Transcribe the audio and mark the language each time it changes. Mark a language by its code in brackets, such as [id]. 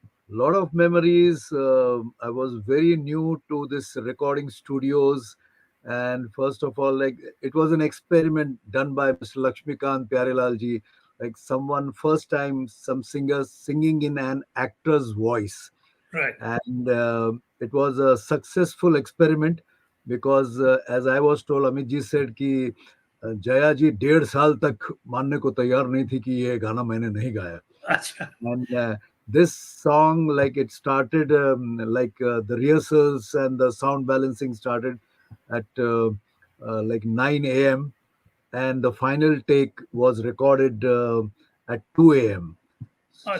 [en] Lot of memories. I was very new to this recording studios. And first of all, like it was an experiment done by Mr. Lakshmikant Pyarelal ji. Like someone first time, some singers singing in an actor's voice. Right. And it was a successful experiment because as I was told, Amit ji said [hi] कि जया जी 1.5 साल तक मानने को तैयार नहीं थी कि ये गाना मैंने नहीं गाया. Acha. [en] And this song, like it started the rehearsals and the sound balancing started at like 9 a.m. and the final take was recorded at 2 a.m. Acha.